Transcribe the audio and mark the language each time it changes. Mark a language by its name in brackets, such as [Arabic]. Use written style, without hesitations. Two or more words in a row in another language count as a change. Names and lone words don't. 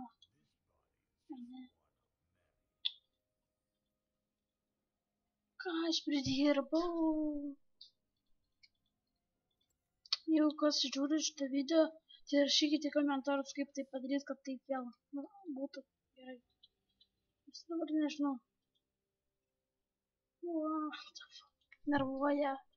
[Lithuanian] Ne. Ką aš pridirbau? Jeigu kas žiūri šitą video, tai rašykite komentarus, kaip tai padaryti, kad taip vėl būtų gerai. Aš dabar nežinau. [English] What the fuck? [Lithuanian] Nervuoja.